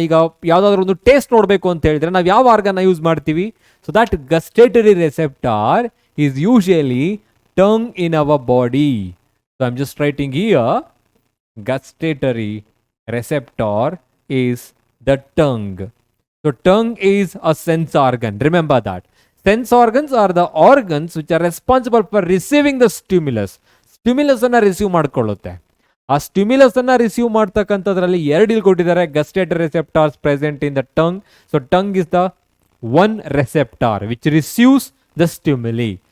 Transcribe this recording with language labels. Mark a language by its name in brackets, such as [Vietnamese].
[Kannada] ಈಗ ಯಾವುದಾದ್ರೂ ಒಂದು ಟೇಸ್ಟ್ ನೋಡಬೇಕು ಅಂತ ಹೇಳಿದ್ರೆ ನಾವು ಯಾವ ಆರ್ಗನ್ನ ಯೂಸ್ ಮಾಡ್ತೀವಿ? [English] So that gustatory receptor is usually tongue in our body. So I am just writing here gustatory receptor is the tongue. So tongue is a sense organ. Remember that. Sense organs are the organs which are responsible for receiving the stimulus. [Kannada] Stimulus ಅನ್ನ receive ಮಾಡ್ಕೊಳ್ಳುತ್ತೆ. ಆ stimulus ಅನ್ನ receive ಮಾಡ್ತಕ್ಕಂಥದ್ರಲ್ಲಿ ಎರಡು ಇಲ್ಲಿ ಕೊಟ್ಟಿದ್ದಾರೆ, [English] Gustatory receptors present in the tongue. So tongue is the one receptor which receives the stimuli.